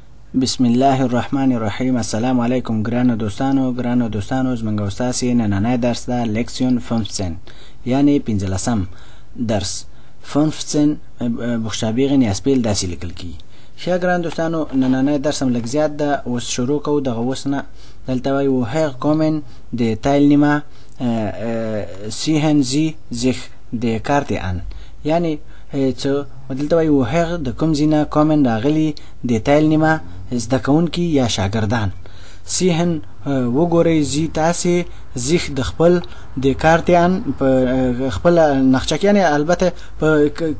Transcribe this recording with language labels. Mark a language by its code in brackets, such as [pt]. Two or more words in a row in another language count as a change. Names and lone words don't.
[ps] بسم الله الرحمن الرحیم. السلام علیکم ګرانو دوستانو زمونږ ستاسې نننی درس ده لکسیون 15 یعنی 15 درس 15 buchstabieren یا سپیل داسې لیکل کیږي. ښه ګران دوستانو نننی درس هم لږ زیات ده. اوس شروع کوو. دغه اوس نه دلته وایي [de] woher kommen die Teilnehmer sehen sie sich die Karte an [ps] یعنی څه دلته وایي woher د کوم ځای نه kommen راغلي د Teilnehmer زده کوونکي یا شاګردان سیهن وګورئ زی تاسې زیخ د خپل د کارتیان په خپل نقشه کې یعنی البته په